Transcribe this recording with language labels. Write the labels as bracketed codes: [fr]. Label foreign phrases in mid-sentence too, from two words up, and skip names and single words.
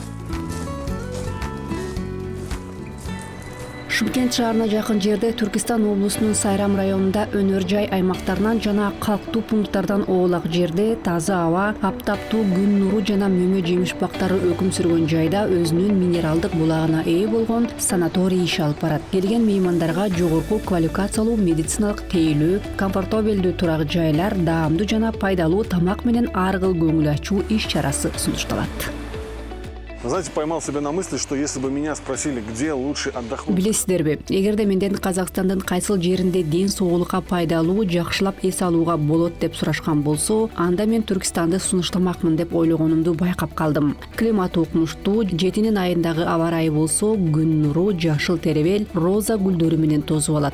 [ky] Шымкент шаарына жакын жерде Түркистан облусунун Сайрам районунда өнөр жай аймактарынан жана калктуу пункттардан оолак жерде таза аба, аптаптуу күн нуру жана мөмө жемиш бактары өкүм сүргөн жайда өзүнүн минералдык булагына ээ болгон санаторий иш алып барат. Келген меймандарга жогорку квалификациялуу медициналык тейлөө, комфортабелдүү турак жайлар, даамдуу жана пайдалуу тамак менен ар кыл көңүл ачуу иш чарасы сунушталат. [ru] Знаете, поймал себя на мысли, что если бы меня спросили, где лучше отдохнуть... [ky] Билесиздерби, эгерде менден Казакстандын кайсыл жеринде ден соолукка пайдалуу, жакшылап эс алууга болот деп сурашкан болсо, анда мен Түркистанды сунуштамакмын деп ойлогонумду байкап калдым. Климат укмуштуу, жетинин айындагы аба ырайы болсо, күн нуру, жашыл теребел, роза гүлдөрү менен тосуп алат.